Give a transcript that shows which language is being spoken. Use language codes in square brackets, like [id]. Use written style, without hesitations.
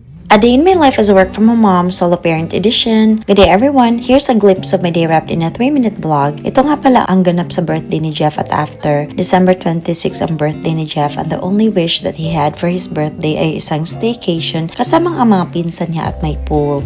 [en] A Day in My Life as a Work from Home Mom, Solo Parent Edition. Good day everyone, here's a glimpse of my day wrapped in a 3-minute vlog. [tl] Ito nga pala ang ganap sa birthday ni Jeff at after. December 26 ang birthday ni Jeff [en] and the only wish that he had for his birthday [tl] ay isang staycation kasama ang mga pinsan niya at may pool.